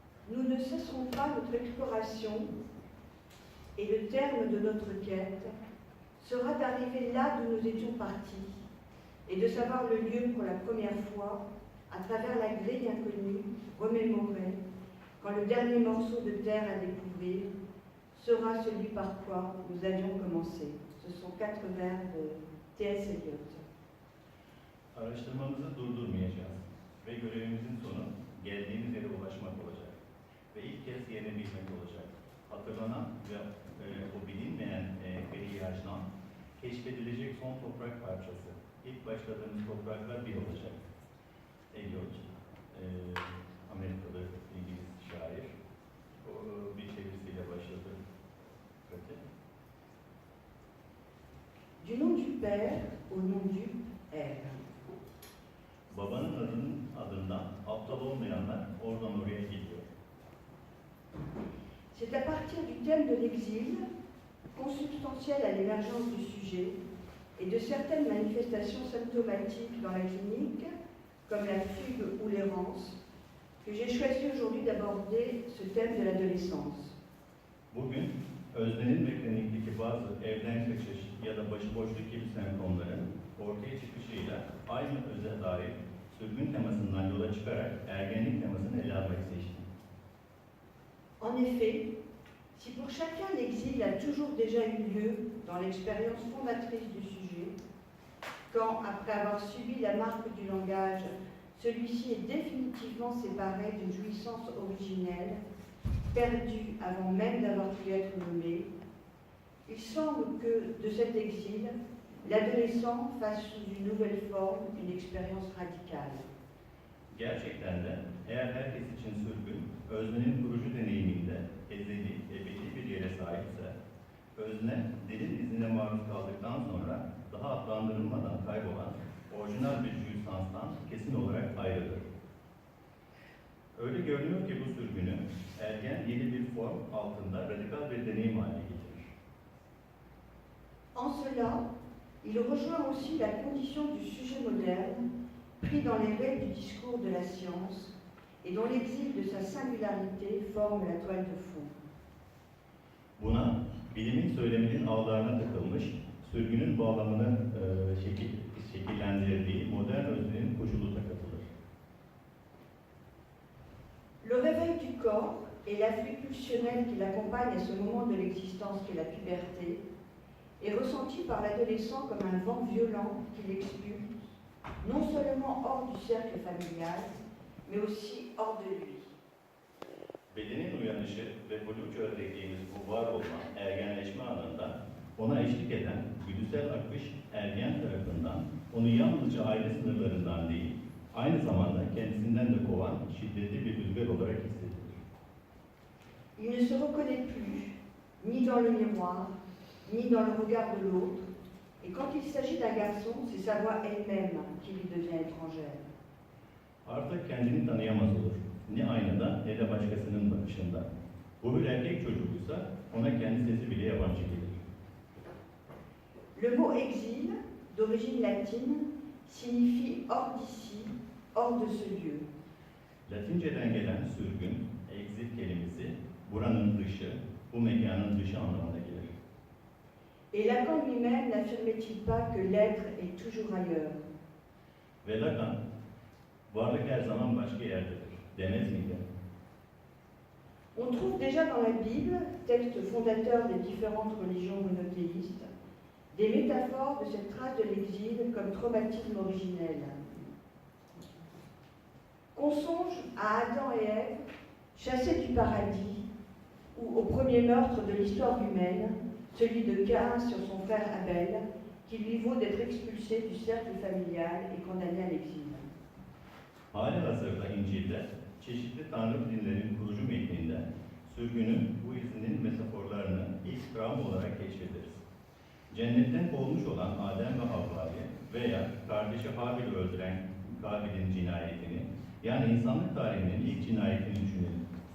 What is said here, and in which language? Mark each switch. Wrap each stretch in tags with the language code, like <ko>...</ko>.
<fr>Nous ne cesserons pas notre exploration et le terme de notre quête sera d'arriver là d'où nous étions partis et de savoir le lieu pour la première fois à travers la grille inconnue, remémorée, quand le dernier morceau de terre à découvrir sera celui par quoi nous avions commencé. Ce sont 4 vers de T.S. Eliot.</fr> <tr>Araştırmamızı durdurmayacağız ve görevimizin sonu geldiğimiz yere ulaşmak olacak ve ilk kez yerini bilmek olacak. Hatırlanan ve o bilinmeyen periyajdan keşfedilecek son toprak parçası. İlk başladığımız topraklar bir olacak. Eliot, Amerikalı İngiliz şair. O bir çevirisiyle başladı.</tr> <fr>Du nom du Père au nom du R.</fr> <tr>Babanın adından aptal olmayanlar oradan oraya gidiyor.</tr> <fr>C'est à partir du thème de l'exil, consubstantiel à l'émergence du sujet, et de certaines manifestations symptomatiques dans la clinique, comme la fugue ou l'errance, que j'ai choisi aujourd'hui d'aborder ce thème de l'adolescence.</fr> <tr>Bugün öznenin ve klinikteki bazı evden kaçış ya da başıboşluk gibi semptomların ortaya çıkışıyla aynı öze dair sürgün temasından yola çıkarak ergenlik temasını ele almak seçtim.</tr> <fr>En effet, si pour chacun l'exil a toujours déjà eu lieu dans l'expérience fondatrice du sujet, quand, après avoir subi la marque du langage, celui-ci est définitivement séparé d'une jouissance originelle, perdue avant même d'avoir pu être nommé, il semble que, de cet exil, l'adolescent fasse sous une nouvelle forme une expérience radicale.</fr> <tr>Gerçekten de eğer herkes için sürgün, öznenin kurucu deneyiminde ezeli, ebedi bir yere sahipse, özne dilin izine maruz kaldıktan sonra daha adlandırılmadan kaybolan orijinal bir jouissanstan kesin olarak ayrılır. Öyle görünüyor ki bu sürgünü ergen yeni bir form altında radikal bir deneyim haline getirir.</tr> <fr>En cela, il rejoint aussi la condition du sujet moderne, pris dans les raies du discours de la science, et dont l'exil de sa singularité forme la toile de fond.</fr> <tr>Buna, bilimin söyleminin ağlarına takılmış, sürgünün bağlamını şekillendirdiği modern öznenin koşulu da katılır.</tr> <fr>Le réveil du corps et l'afflux pulsionnel qui l'accompagne à ce moment de l'existence qu'est la puberté est ressenti par l'adolescent comme un vent violent qui l'expulse non seulement hors du cercle familial, mais aussi hors de lui.</fr> <tr>Bedenin uyanışı ve blue çağı dediğimiz bu var olma, ergenleşme anında ona eşlik eden güdüsel akış ergen tarafından onu yalnızca aile sınırlarından değil, aynı zamanda kendisinden de kovan şiddetli bir rüzgar olarak hissedilir.</tr> <fr>Il ne se reconnaît plus, ni dans le miroir, ni dans le regard de l'autre, et quand il s'agit d'un garçon, c'est sa voix elle-même qui lui devient étrangère.</fr> <tr>Artık kendini tanıyamaz olur. Ne aynada ne de başkasının bakışında. Bu bir erkek çocuğuysa ona kendi sesi bile yabancı gelir.</tr> <fr>Le mot exil, d'origine latine, signifie hors d'ici, hors de ce lieu.</fr> <tr>Latinceden gelen sürgün, exil kelimesi, buranın dışı, bu mekanın dışı anlamına gelir.</tr> <fr>Et Lacan lui-même n'affirmait-il pas que l'être est toujours ailleurs?</fr> <tr>Ve Lacan, varlık her zaman başka yerdedir, demez miydi?</tr> <fr>On trouve déjà dans la Bible, texte fondateur des différentes religions monothéistes, des métaphores de cette trace de l'exil comme traumatisme originel. Qu'on songe à Adam et Ève, chassés du paradis, ou au premier meurtre de l'histoire humaine, celui de Caïn sur son frère Abel, qui lui vaut d'être expulsé du cercle familial et condamné à l'exil.</fr> <tr>Hali hazırda İncil'de, çeşitli tanrı dinlerin kurucu metninde, sürgünün bu izinin metaforlarını ilk travma olarak keşfederiz. Cennetten kovulmuş olan Adem ve Havva'yı veya kardeşi Habil'i öldüren Kabil'in cinayetini, yani insanlık tarihinin ilk cinayetini düşünelim.</tr>